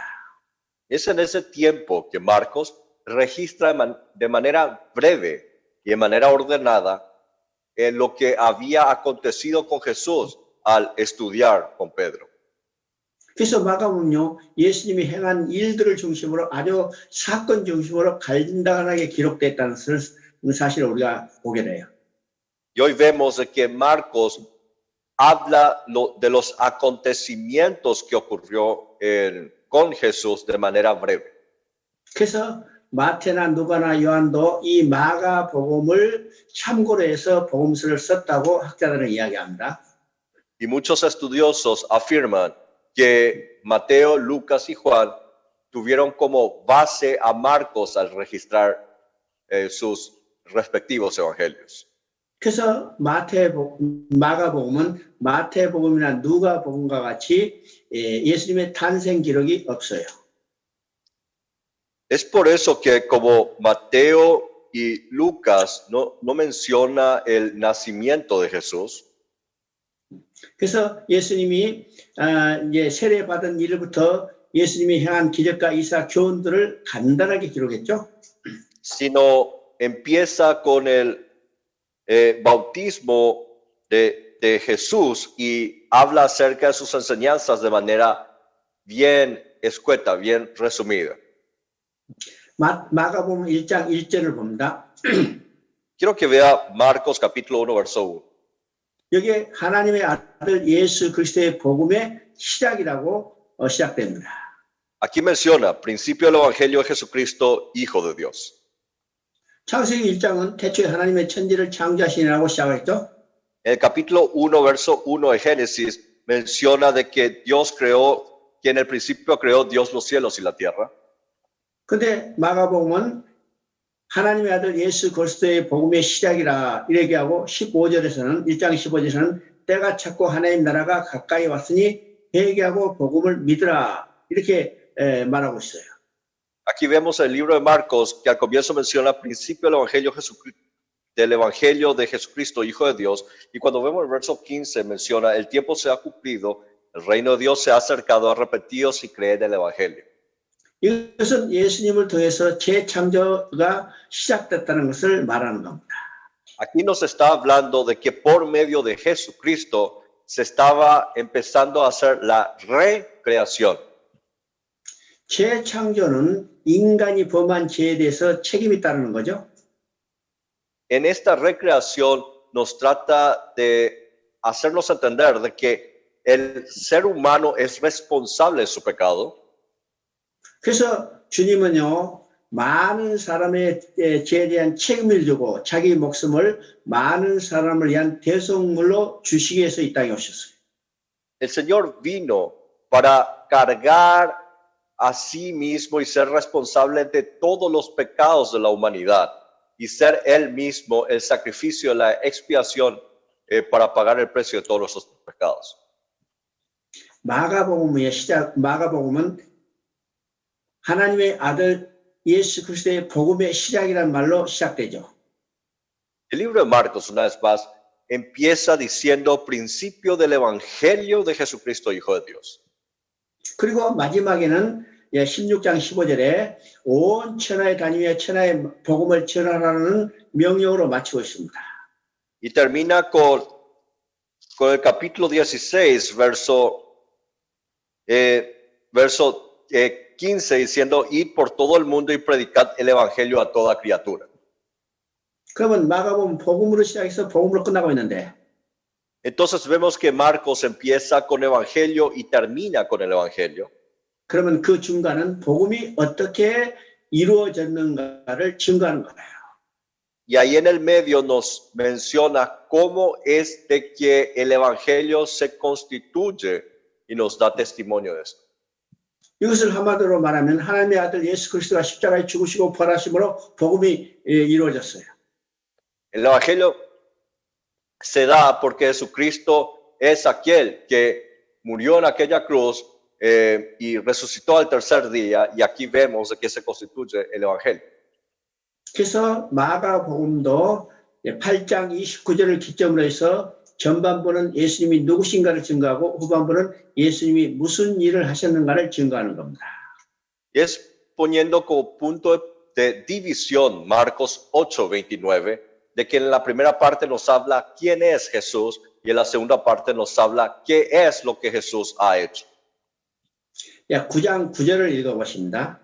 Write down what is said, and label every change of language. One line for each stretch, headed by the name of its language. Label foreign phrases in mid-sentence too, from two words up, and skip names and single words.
Spanish: Es en ese tiempo que Marcos registra de manera breve y de manera ordenada lo que había acontecido con Jesús al estudiar con Pedro.
Korean: 그래서 마가복음은요, 예수님이 행한 일들을 중심으로 아주 사건 중심으로 간단하게 기록됐다는 사실을 우리가 보게 돼요.
Spanish: Y hoy vemos de que Marcos habla de los acontecimientos que ocurrió con Jesús de manera breve.
Korean: 그래서 마태나 누가나 요한도 이 마가복음을 참고로 해서 복음서를 썼다고 학자들은 이야기합니다.
Spanish: Y muchos estudiosos afirman que Mateo, Lucas y Juan tuvieron como base a Marcos al registrar sus respectivos evangelios.
Korean: 그래서 마가복음은 마태복음이나 누가복음과 같이 예수님의 탄생 기록이 없어요.
Spanish: Es por eso que como Mateo y Lucas no menciona el nacimiento de Jesús.
Korean: 그래서 예수님이 이제 세례받은 일부터 예수님이 행한 기적과 이사 교훈들을 간단하게 기록했죠.
Spanish: Sino empieza con el bautismo de Jesús y habla acerca de sus enseñanzas de manera bien escueta, bien resumida.
Korean: 마가복음 1장 1절을 봅니다.
Spanish: Quiero que vea Marcos capítulo 1, verso 1.
Korean: 여기에 하나님의 아들 예수 그리스도의 복음의 시작이라고 시작됩니다.
Spanish: Aquí menciona, principio del Evangelio de Jesucristo, Hijo de Dios.
Korean: 창세기 1장은 태초에 하나님의 천지를 창조하시니라고 시작했죠.
Spanish: El capítulo 1, verso 1 de Génesis menciona de que Dios creó, que en el principio creó Dios los cielos y la tierra.
Korean: 근데 마가복음은 하나님의 아들 예수 그리스도의 복음의 시작이라 이렇게 하고 15절에서는 1장 15절에서는 때가 찼고 하나님 나라가 가까이 왔으니 회개하고 복음을 믿으라 이렇게 말하고 있어요.
Spanish: Aquí vemos el libro de Marcos que al comienzo menciona principio del Evangelio de Jesucristo, Hijo de Dios, y cuando vemos el verso 15 menciona el tiempo se ha cumplido, el reino de Dios se ha acercado, arrepentidos y creen en el Evangelio.
Korean: 이것은 예수님을 통해서 재창조가 시작됐다는 것을 말하는 겁니다.
Spanish: Aquí nos está hablando de que por medio de Jesucristo se estaba empezando a hacer la recreación.
Korean: 재창조는 인간이 범한 죄에 대해서 책임이 있다는 거죠.
Spanish: En esta recreación nos trata de hacernos entender de que el ser humano es responsable de su pecado.
Korean: 그래서 주님은요, 많은 사람의 죄에 대한 책임을 지고 자기 목숨을 많은 사람을 위한 대속물로 주시기 위해서 이 땅에 오셨어요.
Spanish: El Señor vino para cargar a sí mismo y ser responsable de todos los pecados de la humanidad y ser Él mismo el sacrificio, la expiación para pagar el precio de todos nuestros pecados.
Korean: 마가복음은 하나님의 아들 예수 그리스도의 복음의 시작이라는 말로 시작되죠.
Spanish: El libro de Marcos, una vez más, empieza diciendo principio del Evangelio de Jesucristo, Hijo de Dios.
Korean: 그리고 마지막에는 16장 15절에 온 천하에 다니며 천하의 복음을 전하라는 명령으로 마치고 있습니다.
Spanish: Y termina con el capítulo 16, verso 15, diciendo, id por todo el mundo y predicad el Evangelio a toda criatura.
Korean: 그러면 마가복음 복음으로 시작해서 복음으로 끝나고 있는데
Spanish: Entonces vemos que Marcos empieza con Evangelio y termina con el Evangelio.
Korean: 그러면 그 중간은 복음이 어떻게 이루어졌는가를 증거하는 거예요.
Spanish: Y ahí en el medio nos menciona cómo es de que el Evangelio se constituye y nos da testimonio de esto.
Korean: 이것을 한마디로 말하면 하나님의 아들 예수 그리스도가 십자가에 죽으시고 부활하심으로 복음이 이루어졌어요.
Spanish: El Evangelio se da porque Jesucristo es aquel que murió en aquella cruz y resucitó al tercer día, y aquí vemos de qué se constituye el Evangelio.
Korean: 그래서 마가복음도 8장 29절을 기점으로 해서 전반부는 예수님이 누구신가를 증거하고 후반부는 예수님이 무슨 일을 하셨는가를 증거하는 겁니다.
Spanish: Y es poniendo como punto de división Marcos 8:29, de que en la primera parte nos habla quién es Jesús y en la segunda parte nos habla qué es lo que Jesús ha hecho.
Korean: 9장 9절을 읽어보십니다.